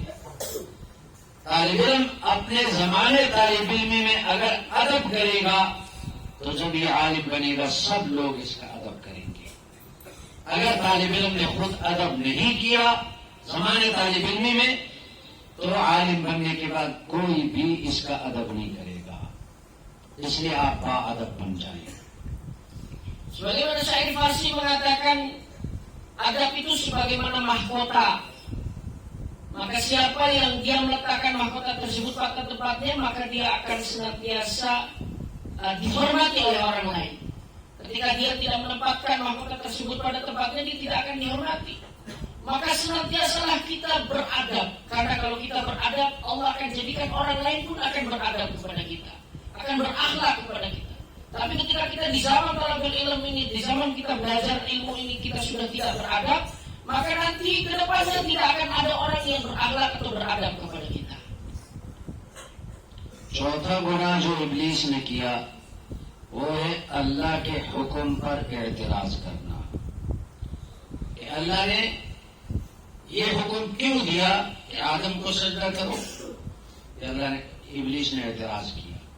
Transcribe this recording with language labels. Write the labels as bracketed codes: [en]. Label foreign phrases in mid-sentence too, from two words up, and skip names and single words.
[ur] طالب علم اپنے زمانے طالب علمی میں اگر ادب کرے گا تو جب یہ عالم بنے گا سب لوگ اس کا ادب کریں گے۔ اگر طالب علم نے خود ادب نہیں کیا زمانے طالب علمی میں تو عالم بننے کے بعد کوئی بھی اس کا ادب نہیں کرے گا۔ اس لیے آپ با ادب بن جائیں۔ [id] Sebagaimana syair Farsi mengatakan, adab itu sebagaimana mahkota. Maka siapa yang dia meletakkan mahkota tersebut pada tempatnya, maka dia akan senantiasa dihormati oleh orang lain. Ketika dia tidak menempatkan mahkota tersebut pada tempatnya, dia tidak akan dihormati. Maka senantiasalah kita beradab. Karena kalau kita beradab, Allah akan jadikan orang lain pun akan beradab kepada kita, akan berakhlak kepada kita. Tapi ketika kita di zaman [ar] طلب العلم [id] ini, di zaman kita belajar ilmu ini, kita sudah tidak beradab, maka nanti ke depannya tidak akan ada orang yang berakhlak atau beradab kepada kita. [ur] چوتھا گناہ جو ابلیس نے کیا وہ ہے اللہ کے حکم پر اعتراض کرنا، کہ اللہ نے یہ حکم کیوں دیا کہ آدم کو سجدہ کرو، کہ اللہ نے ابلیس نے اعتراض کیا۔